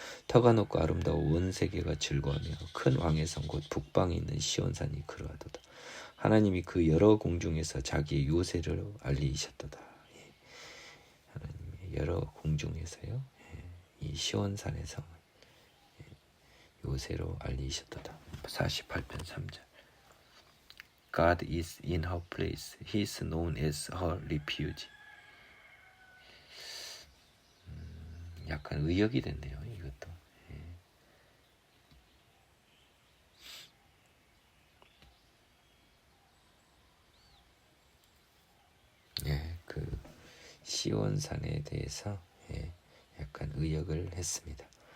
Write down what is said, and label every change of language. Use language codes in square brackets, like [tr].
[ko] 터가 높고 아름다워 온 세계가 즐거워하며 큰 왕의 성 곧 북방에 있는 시온산이 그러하도다. 하나님이 그 여러 공중에서 자기의 요새를 알리셨도다. 하나님의 여러 공중에서요, 이 시온산의 성을 요새로 알리셨도다. 48편 3절. [en] God is in her place. He is known as her refuge. [ko] 약간 의역이 됐네요, 이것도. 그 시온산에 대해서 약간 의역을 했습니다.